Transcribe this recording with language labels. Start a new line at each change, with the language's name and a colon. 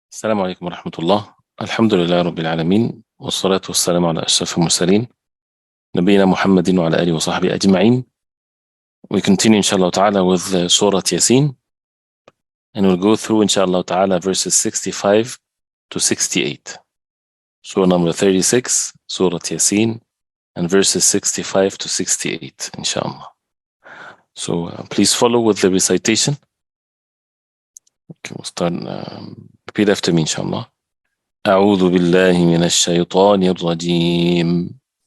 Arabic: السلام عليكم ورحمة الله. الحمد لله رب العالمين، والصلاة والسلام على أشرف المرسلين نبينا محمد وعلى آله وصحبه أجمعين.
English: We continue inshallah ta'ala with Surah Yasin, and we'll go through inshallah ta'ala verses 65 to 68. Surah number 36, Surah Yasin, and verses 65 to 68 inshallah. So please follow with the recitation. Okay, we'll start. Repeat after me inshallah.
Arabic: أعوذ بالله من الشيطان الرجيم.